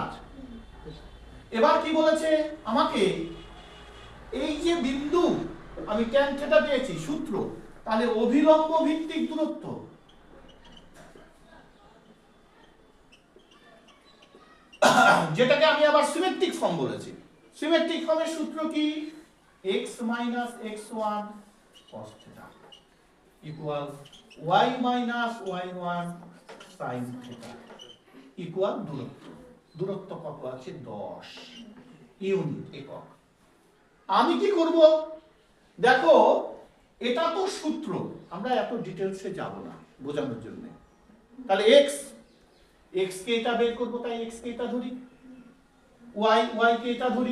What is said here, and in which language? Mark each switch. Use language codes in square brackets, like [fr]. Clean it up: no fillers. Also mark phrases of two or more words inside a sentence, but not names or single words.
[bn] এবার কি বলেছে আমাকে, এই যে বিন্দু আমি tan θ পেয়েছি সূত্র, তাহলে অভিলম্ব ভিত্তিক দূরত্ব যেটাকে আমি আবার [en] symmetric form [bn] বলেছি। [en] symmetric form's [bn] সূত্র কি? x - x1 cos θ ইকুয়াল y - y1 sin θ ইকুয়াল দূরত্ব। দূরত্ব কত আছে? 10 ইউনিট, একক। আমি কি করব? দেখো, এটা তো সূত্র, আমরা এত ডিটেইলসে যাব না বোঝানোর জন্য। তাহলে x কে এটা বের করব, তাই x কে এটা ধরি, y কে এটা ধরি।